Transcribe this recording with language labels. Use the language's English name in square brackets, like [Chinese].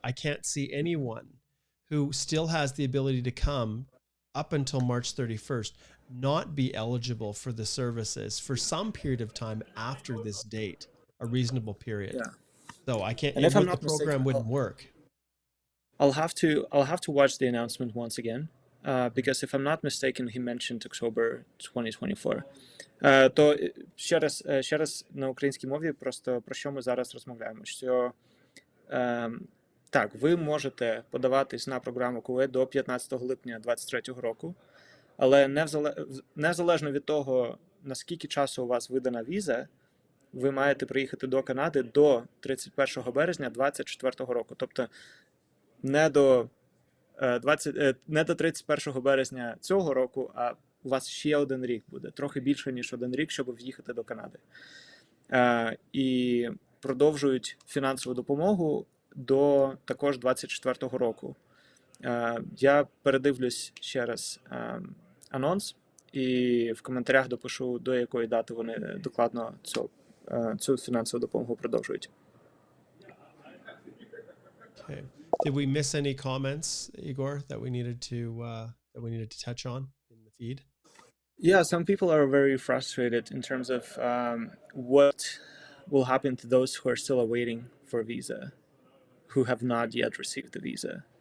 [English] I can't see anyone who still has the ability to come up until March 31st not be eligible for the services for some period of time after this date, a reasonable period. Yeah. So I can't, and if I'm not the program mistaken, wouldn't work. I'll have to watch the announcement once again, because if I'm not mistaken, he mentioned October 2024. [Ukrainian] То ще раз на українській мові просто про що ми зараз розмовляємо. Що так, ви можете подаватись на програму CUAET до 15 липня 2023 року, але незалежно від того, наскільки часу у вас видана віза, ви маєте приїхати до Канади до 31 березня 2024 року. Тобто не до 31 березня цього року, а у вас ще один рік буде. Трохи більше, ніж один рік, щоб в'їхати до Канади. І продовжують фінансову допомогу до також 24 року. Я передивлюсь ще раз анонс і в коментарях допишу, до якої дати вони докладно цю фінансову допомогу продовжують. [English] Okay. Did we miss any comments, Igor, that we needed to touch on in the feed? Yeah, some people are very frustrated in terms of what will happen to those who are still awaiting for a visa, who have not yet received the visa.